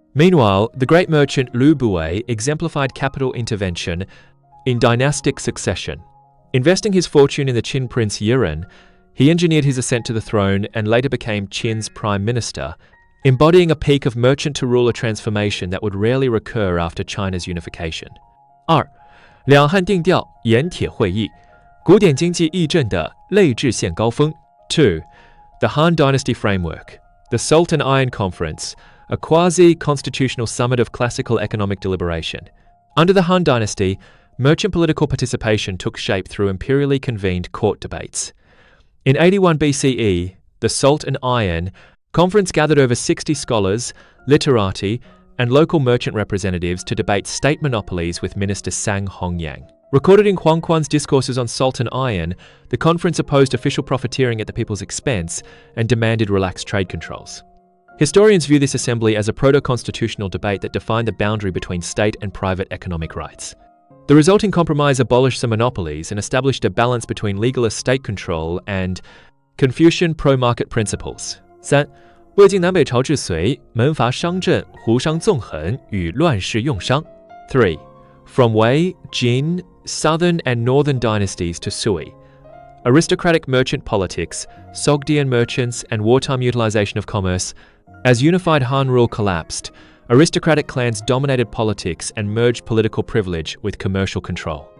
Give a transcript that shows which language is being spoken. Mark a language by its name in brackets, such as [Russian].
[English] Meanwhile, the great merchant Lu Buwei exemplified capital intervention in dynastic succession. Investing his fortune in the Qin prince Yiren, he engineered his ascent to the throne and later became Qin's prime minister, embodying a peak of merchant-to-ruler transformation that would rarely recur after China's unification. 2. [Chinese] 两汉定调盐铁会议，古典经济议政的类制宪高峰。 [English] 2. The Han Dynasty Framework, the Salt and Iron Conference, a quasi-constitutional summit of classical economic deliberation. Under the Han Dynasty, merchant political participation took shape through imperially convened court debates. In 81 BCE, the Salt and Iron Conference gathered over 60 scholars, literati, and local merchant representatives to debate state monopolies with Minister Sang Hongyang. Recorded in Huang Quan's Discourses on Salt and Iron, the conference opposed official profiteering at the people's expense and demanded relaxed trade controls. Historians view this assembly as a proto-constitutional debate that defined the boundary between state and private economic rights. The resulting compromise abolished some monopolies and established a balance between legalist state control and Confucian pro-market principles. 3. [Chinese] 魏晋南北朝至隋，门阀商政，胡商纵横与乱世用商。 3. [English] From Wei, Jin, southern and northern dynasties to Sui. Aristocratic merchant politics, Sogdian merchants, and wartime utilization of commerce. As unified Han rule collapsed, aristocratic clans dominated politics and merged political privilege with commercial control.